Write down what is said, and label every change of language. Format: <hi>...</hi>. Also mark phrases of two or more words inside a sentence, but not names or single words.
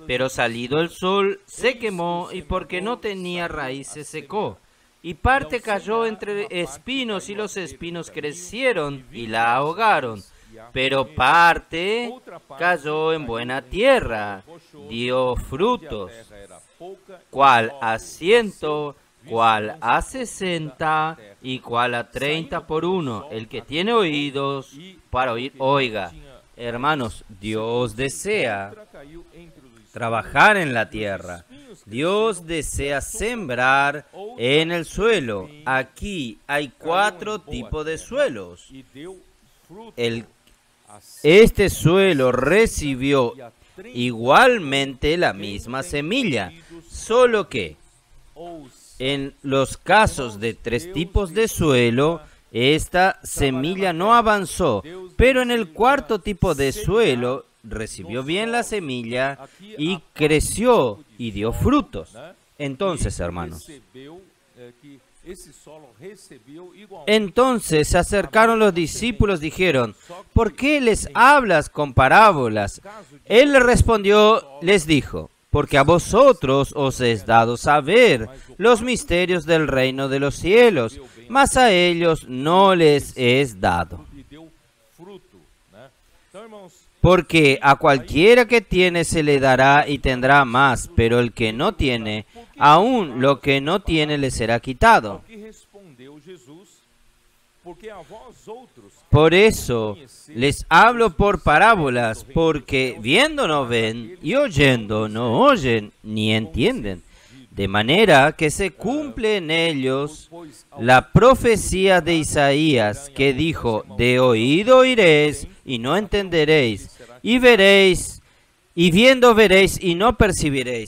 <es>Pero salido el sol, se quemó, y porque no tenía raíz, se secó. Y parte cayó entre espinos, y los espinos crecieron y la ahogaron. Pero parte cayó en buena tierra, dio frutos,</es> <pt>terra era pouca,</pt> <es>cual a 100, cual a 60 y cual a 30 por uno. El que tiene oídos para oír, oiga. Hermanos, Dios desea</es> <pt>caiu entre os</pt> <es>trabajar en la tierra. Dios desea sembrar en el suelo. Aquí hay 4 tipos de suelos.</es> <pt>e deu fruto</pt> <es>El a Este suelo recibió igualmente la misma semilla, solo que</es> <pt>ou</pt> <es>en los casos de 3 tipos de suelo, esta semilla no avanzó, pero en el 4º tipo de suelo recibió bien la semilla y creció y dio frutos. Entonces, hermanos,</es> <pt>recebeu, que esse solo recebeu igualmente</pt> <es>entonces se acercaron los discípulos, dijeron, ¿por qué les hablas con parábolas? Él les respondió, les dijo, porque a vosotros os es dado saber los misterios del reino de los cielos, mas a ellos no les es dado.</es> <pt>e deu fruto, né? Então, irmãos,</pt> <es>Porque a cualquiera que tiene se le dará y tendrá más, pero el que no tiene, aún lo que no tiene le será quitado.</es> <pt>ao que respondeu Jesus, porque a vós outros</pt> <es>Por eso les hablo por parábolas, porque viendo no ven y oyendo no oyen ni entienden. De manera que se cumple en ellos la profecía de Isaías, que dijo, de oído oiréis y no entenderéis, y veréis, y viendo veréis y no percibiréis.</es>